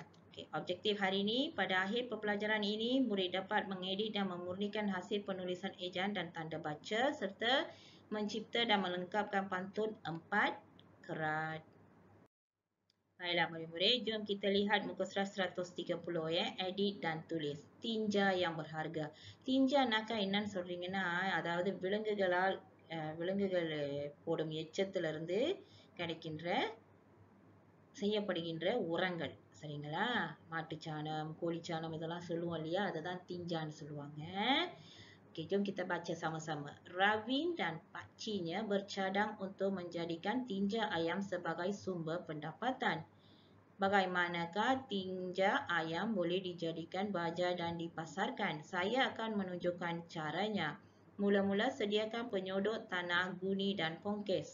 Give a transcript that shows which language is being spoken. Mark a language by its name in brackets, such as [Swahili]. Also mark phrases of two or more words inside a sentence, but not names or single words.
[Malay] Objektif hari ini, pada akhir pembelajaran ini, murid dapat mengedit dan memurnikan hasil penulisan ejaan dan tanda baca serta mencipta dan melengkapkan pantun 4 kerat. Baiklah murid-murid, jom kita lihat muka surat 130 edit dan tulis. Tinja yang berharga. [Tamil] Tinja கainan சொல்றீங்கன்னா அதாவது விலங்குகள் போடும் எச்சத்திலிருந்து கிடைக்கின்ற செய்யப்படுகின்ற உரங்கள், சரிங்களா? மாட்டுச்சாணம், கோழிச்சாணம் இதெல்லாம் சொல்லுவோம் இல்லையா, அதுதான் tinjaன்னு சொல்லுவாங்க. [Malay] Okey, jom kita baca sama-sama. Ravin dan pakciknya bercadang untuk menjadikan tinja ayam sebagai sumber pendapatan. Bagaimanakah tinja ayam boleh dijadikan baja dan dipasarkan? Saya akan menunjukkan caranya. Mula-mula sediakan penyodok tanah, guni dan pongkes.